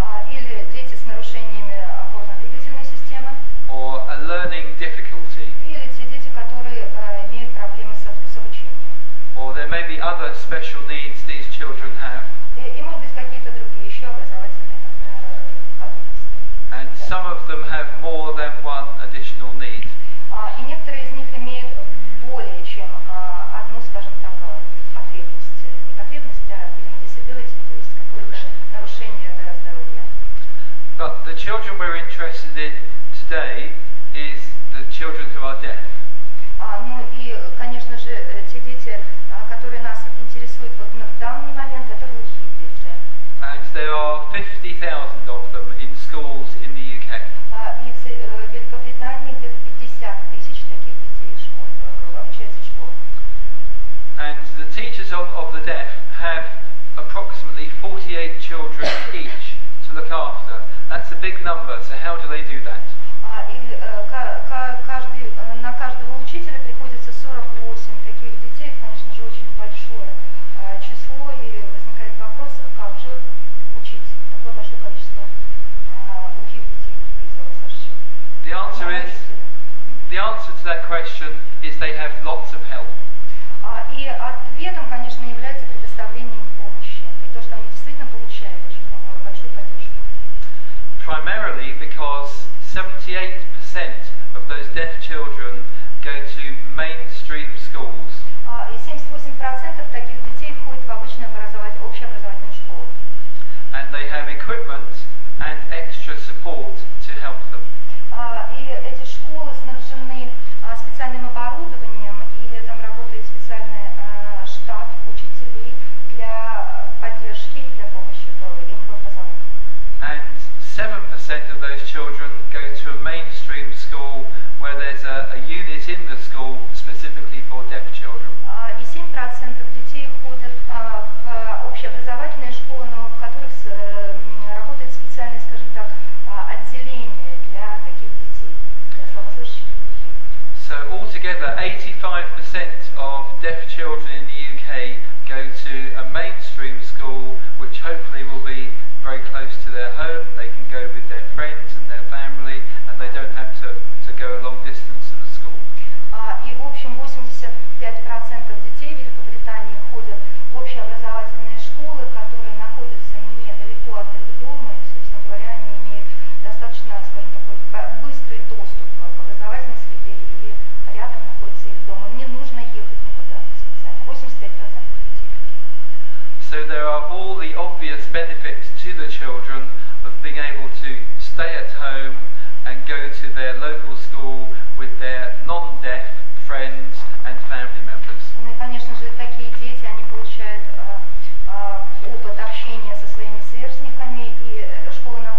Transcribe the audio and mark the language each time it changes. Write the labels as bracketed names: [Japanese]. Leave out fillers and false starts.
[Russian] Или дети с нарушениями опорно-двигательной системы. [English] Or a learning difficulty. [Russian] Или те дети, которые имеют проблемы с обучением. [English] Or there may be other special needs these children have. [Russian] И может быть какие-то другие еще образовательные потребности. [English] And some of them have more than one additional need. [Russian] И некоторые из них имеют более чем одну, скажем так, потребность. Не потребность, а видимо disability, то есть какое-то нарушение здоровья. [English] But the children we're interested in today is the children who are deaf. [Russian] Ну и, конечно же, те дети, которые нас интересуют вот в данный момент, это глухие дети. [English] And there are 50,000 of them in schools in the UK. [Russian] И в Великобритании где-то 50 тысяч таких детей обучаются в школах. [English] And the teachers of the deaf have approximately 48 children each to look after. That's a big number, so how do they do that? [Russian] И на каждого учителя приходится 48 таких детей. Это, конечно же, очень большое число, и возникает вопрос, как же учить такое большое количество глухих детей и слабослышащих. [English] The answer to that question is they have lots of help. [Russian] И ответом, конечно, является предоставление им помощи. И то, что они действительно получают очень большую поддержку. [English] Primarily because 78% of those deaf children go to mainstream schools. [Russian] И 78% таких детей ходят в обычную общеобразовательную школу. [English] And they have equipment and extra support to help them. [Russian] И эти школы снабжены специальным оборудованием, и там работает специальный штат учителей для поддержки и для помощи им в образовании. [English] And 7% of those children go to a mainstream school where there's a unit in the school specifically for deaf children. [Russian] И 7% детей ходят в общеобразовательные школы, но в которых работает специальное, скажем так, отделение для таких детей, для слабослышащих и глухих. [English] So altogether, 85% of deaf children in the UK go to a mainstream school, which hopefully will be very close to their home. They can go with their friends and their family, and they don't have to go a long distance to the school. [Russian] И в общем 85% детей Великобритании ходят в общеобразовательные школы, которые находятся недалеко от их дома, и, собственно говоря, они имеют достаточно, скажем, такой быстрый доступ к образовательной среде, и рядом находится их дом. Им не нужно ехать никуда специально. 85% детей. [English] So there are all the obvious benefits to the children of being able to stay at home and go to their local school with their non-deaf friends and family members. [Russian] Ну и, конечно же, такие дети, они получают опыт общения со своими сверстниками, и школа